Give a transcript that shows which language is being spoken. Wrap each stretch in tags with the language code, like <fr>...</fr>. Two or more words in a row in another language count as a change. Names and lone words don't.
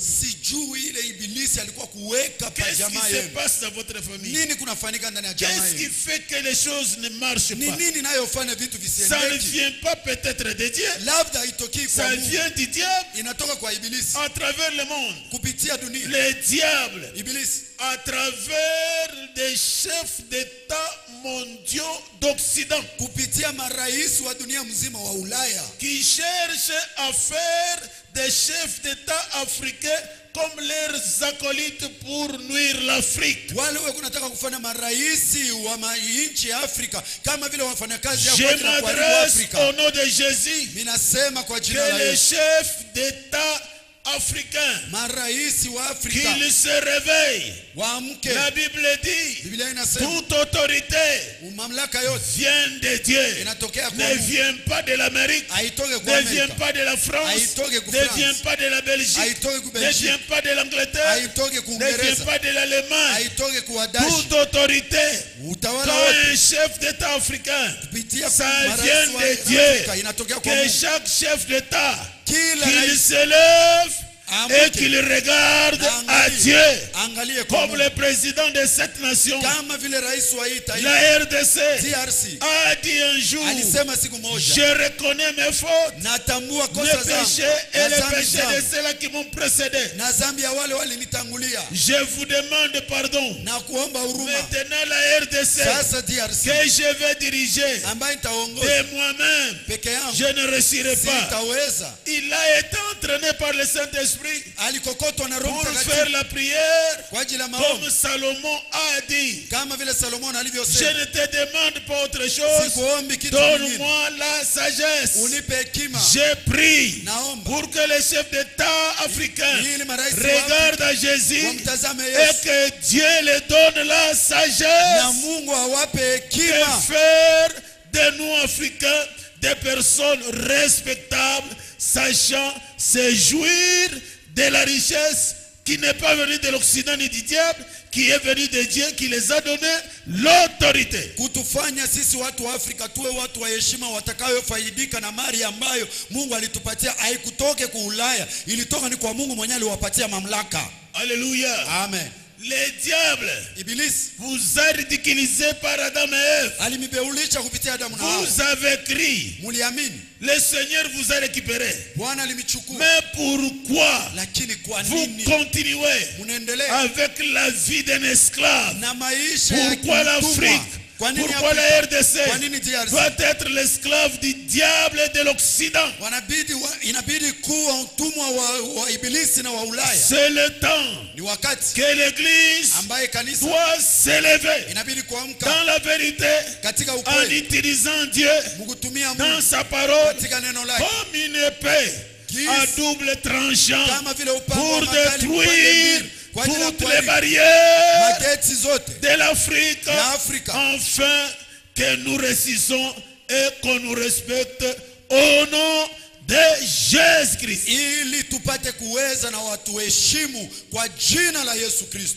<sw>sijui ile ibilisi alikuwa kuweka pa</sw> <fr>Qu'est-ce qui</fr> <sw>jamaa</sw> <fr>se</fr> <sw>yenu.</sw> <fr>passe dans votre famille?</fr> <sw>Nini kunafanyika ndani ya jamaa</sw> <fr>Qu'est-ce qui</fr> <sw>yenu?</sw> <fr>fait que les choses ne marchent</fr> <sw>Ni</sw> <fr>pas?</fr> <sw>nini inayofanya vitu</sw> <fr>Ça ne</fr> <sw>visiendeki?</sw> <fr>vient pas peut-être de Dieu.</fr> <sw>Labda haitokii kwa</sw> <fr>Ça</fr> <sw>Mungu.</sw> <fr>vient du diable</fr> <sw>Inatoka kwa ibilisi</sw> <fr>à travers le monde.</fr> <sw>kupitia dunia.</sw> <fr>Le diable,</fr> <sw>Ibilisi</sw> <fr>à travers des chefs d'État mondiaux d'Occident,</fr> <sw>kupitia marais wa dunia mzima wa Ulaya</sw> <fr>qui cherchent à faire des chefs d'État africains comme leurs acolytes pour nuire l'Afrique.</fr> <sw>wale wewe kunataka kufanya marais wa nchi ya Afrika kama vile wafanyakazi</sw> <fr>Je</fr> <sw>hapo kwa</sw> <fr>m'adresse</fr> <sw>Afrika.</sw> <fr>au nom de Jésus</fr> <sw>Ninasema kwa jina</sw> <fr>que la les</fr> <sw>Yesu,</sw> <fr>chefs d'État africains</fr> <sw>marais wa Afrika</sw> <fr>qu'ils se réveillent.</fr> <sw>waamke.</sw> <fr>La Bible dit</fr> <sw>Biblia inasema</sw> <fr>toute autorité</fr> <sw>mamlaka yote</sw> <fr>vient de Dieu,</fr> <sw>inatokea kwa</sw> <fr>ne</fr> <sw>Mungu.</sw> <fr>vient pas de l'Amérique,</fr> <sw>Haitoke kwa</sw> <fr>ne vient</fr> <sw>Amerika,</sw> <fr>pas de la France,</fr> <sw>Haitoke ku</sw> <fr>ne</fr> <sw>France.</sw> <fr>vient pas de la Belgique,</fr> <sw>haitoke ku</sw> <fr>ne</fr> <sw>Belgique,</sw> <fr>vient pas de l'Angleterre,</fr> <sw>haitoke ku</sw> <fr>ne vient</fr> <sw>Uingereza,</sw> <fr>pas de l'Allemagne.</fr> <sw>haitoke ku Wadashi.</sw> <fr>Toute autorité,</fr> <sw>Utawala</sw> <fr>quand</fr> <sw>wote</sw> <fr>un chef d'État africain,</fr> <sw>kupitia</sw> <fr>ça</fr> <sw>marais</sw> <fr>vient</fr> <sw>wa</sw> <fr>de</fr> <sw>Afrika</sw> <fr>Dieu,</fr> <sw>inatokea kwa</sw> <fr>que</fr> <sw>Mungu.</sw> <fr>chaque chef d'État,</fr> <sw>Kila</sw> <fr>qu'il</fr> <sw>rais</sw> <fr>se lève et</fr> <sw>Amuke.</sw> <fr>qu'il regarde à</fr> <sw>Angalie.</sw> <fr>Dieu,</fr> <sw>Angalie kwa</sw> <fr>comme</fr> <sw>Mungu.</sw> <fr>le président de cette nation,</fr> <sw>Kama vile rais wa hii taifa</sw> <fr>la RDC,</fr> <sw>DRC</sw> <fr>a dit un jour,</fr> <sw>alisema siku moja,</sw> <fr>je reconnais mes fautes,</fr> <sw>natambua</sw> <fr>mes</fr> <sw>kosa zangu</sw> <fr>péchés et</fr> <sw>na</sw> <fr>les</fr> <sw>dhambi</sw> <fr>péchés de</fr> <sw>zangu</sw> <fr>ceux-là qui m'ont précédé.</fr> <sw>na dhambi ya wale walinitangulia</sw> <fr>Je vous demande pardon.</fr> <sw>na kuomba huruma.</sw> <fr>Maintenant la RDC</fr> <sw>Sasa DRC</sw> <fr>que je vais diriger</fr> <sw>ambaye nitaongoza</sw> <fr>de moi-même,</fr> <sw>peke yangu</sw> <fr>je ne réussirai pas.</fr> <sw>sitaweza.</sw> <fr>Il a été entraîné par le Saint-Esprit</fr> <sw>Alikokotwa na Roho</sw> <fr>pour faire</fr> <sw>Mtakatifu</sw> <fr>la prière</fr> <sw>kwa ajili ya</sw> <fr>comme</fr> <sw>maombi</sw> <fr>Salomon a dit.</fr> <sw>kama vile Salomon</sw> <fr>Je</fr> <sw>alivyosema,</sw> <fr>ne te demande pas autre chose.</fr> <sw>sikuombi kitu kingine,</sw> <fr>Donne-moi la sagesse.</fr> <sw>unipe hekima.</sw> <fr>Je prie</fr> <sw>Naomba</sw> <fr>pour que les chefs d'État africains</fr> <sw>ili marais</sw> <fr>regardent à Jésus</fr> <sw>wamtazame</sw> <fr>et</fr> <sw>Yesu</sw> <fr>que Dieu leur donne la</fr> <sw>na</sw> <fr>sagesse</fr> <sw>Mungu awape</sw> <fr>de</fr> <sw>hekima</sw> <fr>faire de nous Africains des personnes respectables, sachant se jouir de la richesse qui n'est pas venu de l'Occident ni du diable, qui est venu de Dieu, qui les a donné l'autorité.</fr> <sw>Kutufanya sisi watu wa Afrika tuwe watu wa heshima watakayofaidika na mali ambayo Mungu alitupatia. Haikutoke kwa Ulaya, ilitoka ni kwa Mungu mwenyewe aliwapatia mamlaka.</sw> <fr>Alléluia.</fr> <sw>Amen.</sw> <fr>Les diables</fr> <sw>Iblis</sw> <fr>vous a ridiculisé par Adam et Ève.</fr> <sw>alimibeulisha kupitia Adamu na Hawa.</sw> <fr>Vous avez crié.</fr> <sw>Muliamini.</sw> <fr>Le Seigneur vous a récupéré.</fr> <sw>Bwana alimichukua.</sw> <fr>Mais pourquoi</fr> <sw>Lakini kwa</sw> <fr>vous</fr> <sw>nini</sw> <fr>continuez</fr> <sw>munaendelea</sw> <fr>avec la vie d'un esclave?</fr> <sw>na maisha ya</sw> <fr>Pourquoi l'Afrique?</fr> <sw>Kwa nini</sw> <fr>Pourquoi la</fr> <sw>Afrika?</sw> <fr>RDC</fr> <sw>Kwa nini DRC?</sw> <fr>doit être l'esclave du diable et de l'Occident?</fr> <sw>Inabidi kuwa mtumwa wa Ibilisi na wa Ulaya.</sw> <fr>C'est le temps</fr> <sw>Ni wakati</sw> <fr>que l'église</fr> <sw>ambaye kanisa</sw> <fr>doit s'élever</fr> <sw>inabidi kuamka</sw> <fr>dans la vérité</fr> <sw>katika</sw> <fr>en</fr> <sw>ukweli,</sw> <fr>utilisant Dieu</fr> <sw>mkutumia</sw> <fr>dans</fr> <sw>Mungu</sw> <fr>sa parole</fr> <sw>katika neno lake</sw> <fr>comme une épée à double tranchant</fr> <sw>kama vile upanga</sw> <fr>pour</fr> <sw>wa makali</sw> <fr>détruire</fr> <sw>kwa ajili ya</sw> <fr>toutes les</fr> <sw>kuharibu</sw> <fr>barrières</fr> <sw>mageti zote</sw> <fr>de l'Afrique,</fr> <sw>ya Afrika,</sw> <fr>afin que nous réussissions et qu'on nous respecte au nom de Jésus-Christ.</fr> <sw>ili tupate kuweza na watu heshimu kwa jina la Yesu Kristo.</sw>